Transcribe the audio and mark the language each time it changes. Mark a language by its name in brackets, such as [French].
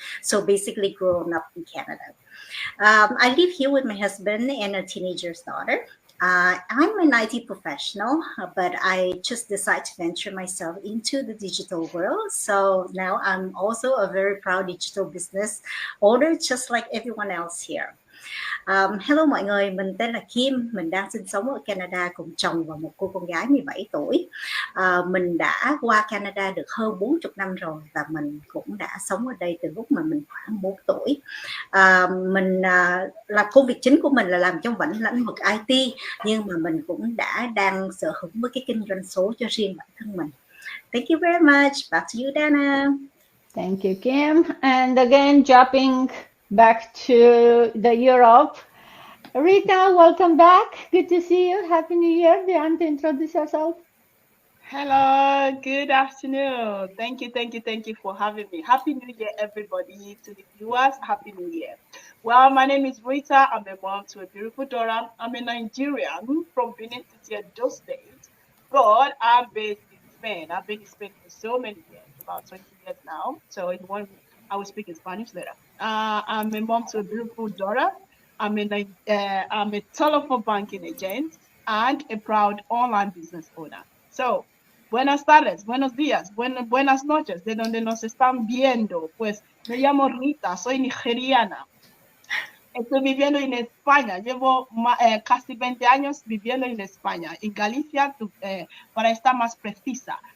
[English] So basically, grown up in Canada. I live here with my husband and a teenager's daughter. I'm an IT professional, but I just decided to venture myself into the digital world. So now I'm also a very proud digital business owner, just like everyone else here. [Vietnamese] Hello mọi người, mình tên là Kim, mình đang sinh sống ở Canada cùng chồng và một cô con gái 17 tuổi. Mình đã qua Canada được hơn 40 năm rồi và mình cũng đã sống ở đây từ lúc mà mình khoảng 4 tuổi. Mình là công việc chính của mình là làm trong lĩnh vực IT, nhưng mà mình cũng đang sở hữu với cái kinh doanh số cho riêng bản thân mình. [English] Thank you very much. Back to you, Dana. Thank you, Kim. And again, jumping back to the Europe. Rita, welcome back. Good to see you. Happy New Year. Do you want to introduce yourself? Hello, good afternoon. Thank you for having me. Happy New Year, everybody. To the viewers, Happy New Year. Well, my name is Rita. I'm a mom to a beautiful daughter. I'm a Nigerian from Benin City, Edo State, but I'm based in Spain. I've been in Spain for so many years, about 20 years now. So in one, I will speak in Spanish later. I'm a mom to a beautiful daughter. I'm a telephone banking agent and a proud online business owner. [Spanish] So, buenas tardes, buenos días, buenas noches, de donde nos están viendo. Pues me llamo Rita, soy nigeriana. Estoy viviendo en España, llevo casi 20 años viviendo en España, en Galicia, para estar más precisa.